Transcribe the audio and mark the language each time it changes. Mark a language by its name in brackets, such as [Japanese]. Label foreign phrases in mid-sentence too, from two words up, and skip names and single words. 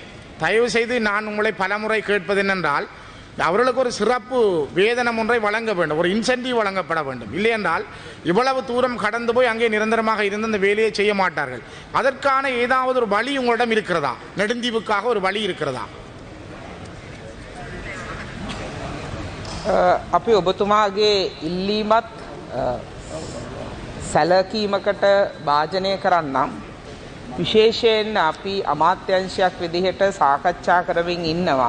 [Tamil] தயவு செய்து நான் உங்களை பலமுறை கேட்பது என்னென்றால், அவர்களுக்கு ஒரு சிறப்பு வேதனம் ஒன்றை வழங்க வேண்டும், ஒரு இன்சென்டிவ் வழங்கப்பட வேண்டும். இல்லை என்றால் இவ்வளவு தூரம் கடந்து போய் அங்கே நிரந்தரமாக இருந்து அந்த வேலையை செய்ய மாட்டார்கள். அதற்கான ஏதாவது ஒரு வழி உங்களிடம் இருக்கிறதா? நெடுந்தீவுக்காக ஒரு வழி இருக்கிறதா? [Sinhala] අපි ඔබතුමාගේ ඉල්ලීමත් සැලකීමකට භාජනය කරන්නම්. විශේෂයෙන් අපි අමාත්‍යංශයක් විදිහට සාකච්ඡා කරමින් ඉන්නවා.